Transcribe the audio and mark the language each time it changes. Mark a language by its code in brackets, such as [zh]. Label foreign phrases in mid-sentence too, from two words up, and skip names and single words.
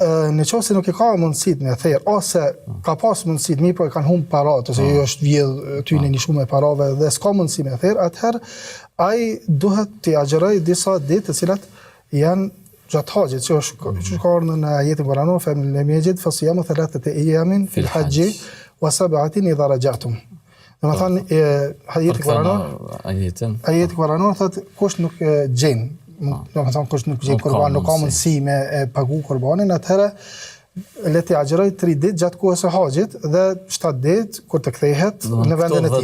[sq] në qoftë se nuk e ka mundësit me therë, ose ka pas mundësit, mirë po e kanë humbë parat, ose jo është vjedh ty në një shumë e parave dhe s'ka mundësi me therë, atëherë ai duhet të agjeroj disa ditë të cilat janë gjatë haxhit, që është ka ardhur në ajetin kuranor, [ar] "فمن لم يجد فصيام ثلاثة أيام في الحج وسبعة إذا رجعتم." [sq] Domethënë ajeti kuranor, ajeti kuranor thotë kush nuk gjen, domethënë kush nuk gjen kurban, nuk ka mundësi me pagu kurbanin, atëherë le të agjeroj 3 ditë gjatë kohës së haxhit dhe 7 ditë kur të kthehet në vendin e tij.